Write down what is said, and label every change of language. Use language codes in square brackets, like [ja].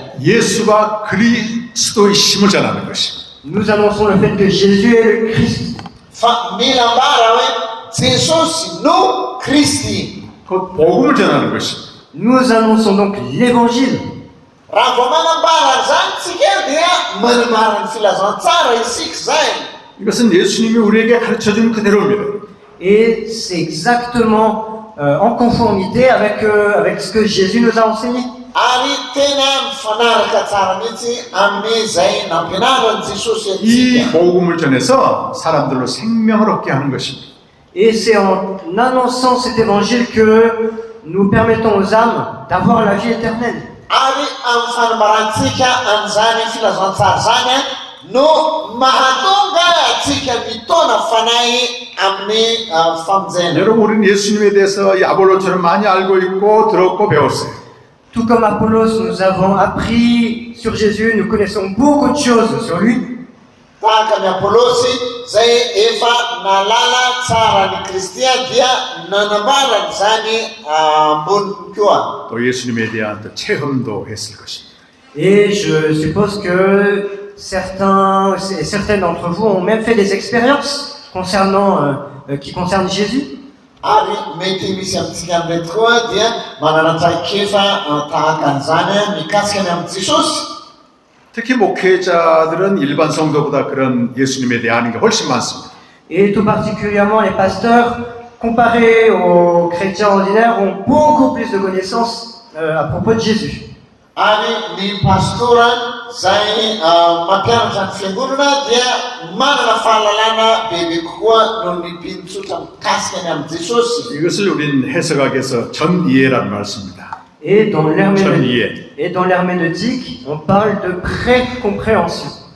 [ko] 예수가 그리스도의 힘을 전하는 것입니다. [fr] nous annonçons le fait que Jésus est le Christ. [mg] Fa mila ambara hoe Jesosy no Kristy. [ko] 그 복음을 전하는 것입니다. [fr] Nous annonçons donc l'évangile. [mg] Raha vao manambara an'izany tsika dia manambara ny filazantsara isika izay. [ko] 이것은 예수님이 우리에게 가르쳐준 그대로입니다. [fr] Et c'est exactement en conformité avec ce que Jésus nous a enseigné. [mg] Ary tena mifanaraka tsara mihitsy amin'izay nampianarany Jesosy [ko] 이 [mg] atsika. [ko] 복음을 전해서 사람들로 생명을 얻게 하는 것입니다. [fr] Et c'est en annonçant cet évangile que nous permettons aux âmes d'avoir la vie éternelle. [mg] Ary amin'ny fanambarantsika an'izany filazantsara zany no mahatonga atsika mitona fanahy amin'ny famonjena. [ko] 여러분 우리는 예수님에 대해서 이 아볼로처럼 많이 알고 있고 들었고 배웠어요. [fr] Tout comme Apollos, nous avons appris sur Jésus, nous connaissons beaucoup de choses sur lui. [mg] Tahaka ny Apôlôsy zay efa nalala tsara ny Kristia dia nanambarany zany ambony koa. [ko] 또 예수님에 대한 또 체험도 했을 것입니다. [fr] Et je suppose que certains d'entre vous ont même fait des expériences qui concernent Jésus. [mg] Ary mety misy amintsika amin'irety koa dia manana traikefa tahaka an'izany mikasika ny amin'ny Jesosy. [ko] 특히 목회자들은 일반 성도보다 그런 예수님에 대한 아는 게 훨씬 많습니다. [fr] Et tout particulièrement les pasteurs, comparés aux chrétiens ordinaires, ont beaucoup plus de connaissances à propos de Jésus. [mg] Ary ny pastora zay mampianatra ny fiangonana dia manana fahalalana bebe kokoa noho ny mpinotsotra mikasika ny amin'ny Jesosy. [ko] 이것을 우리는 해석하기 위해서 전이해라는 말씀입니다. [fr] Et dans l'herméneutique, on parle de pré-compréhension.